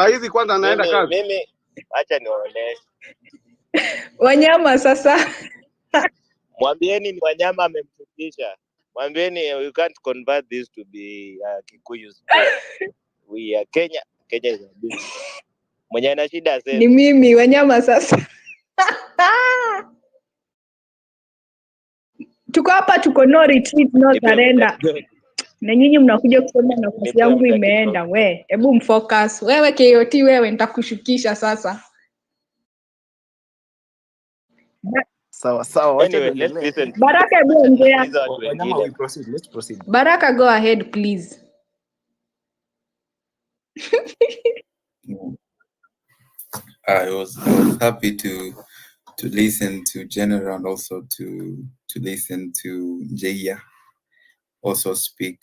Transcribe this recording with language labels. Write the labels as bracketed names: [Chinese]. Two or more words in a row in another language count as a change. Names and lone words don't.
[Swahili] mtu. hizi kwanza naenda kazi. Mimi acha niwaoneshe. Wanyama sasa. Mwambieni ni wanyama amemshukisha. Mwambieni [English] you can't convert this to be Kikuyu space. We are Kenya. Kenya is a big. [Swahili] Mwenye ana shida Ni aseme. mimi wanyama sasa. Tuko hapa, tuko [English] no retreat, no [Swahili] Nipe muda [English] surrender. [Swahili] kidogo. Na nyinyi mnakuja kusema nafasi Nipe yangu muda imeenda. kidogo. We, hebu mfocus. Wewe KOT, wewe nitakushukisha sasa. Sawa sawa, wacha [English] Anyway, let's [Swahili] tuendelee. [English] listen to [Swahili] Baraka, hebu wacha ongea. tusikilize watu [English] Wanyama, wengine. we proceed. Let's proceed. Baraka, go ahead please. I was happy to listen to General and also to listen to Jaya also speak.